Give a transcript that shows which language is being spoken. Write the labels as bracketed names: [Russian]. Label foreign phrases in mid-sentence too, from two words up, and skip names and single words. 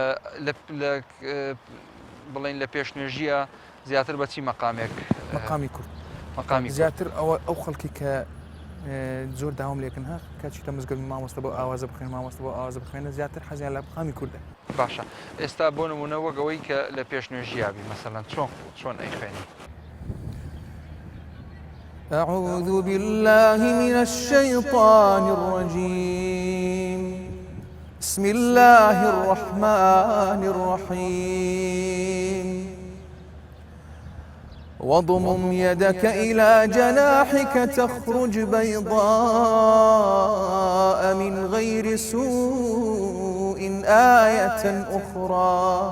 [Central Kurdish] ڕاستە فەرمی بڵین لە پێشنوێژیە زیاتر بەچی مەقامێک مەقامی کورد مەقامی زیاتر ئەو خەڵکی کە زۆر داوام لێکن ها کاچیتە مزگەوت مامۆستا بۆ ئاوازە بخوێن مامۆستا بۆ ئاوازە بخوێنە زیاتر حەزیان لە مەقامی کوردە. باشە ئێستا بۆ نمونە وەگەوەی کە لە پێشنوێژیابی مەسەڵەن چۆن ئەیخوێنی؟ [Arabic] أعوذ بالله من الشيطان الرجيم بسم الله الرحمن الرحيم واضمم يدك إلى جناحك تخرج بيضاء من غير سوء آية أخرى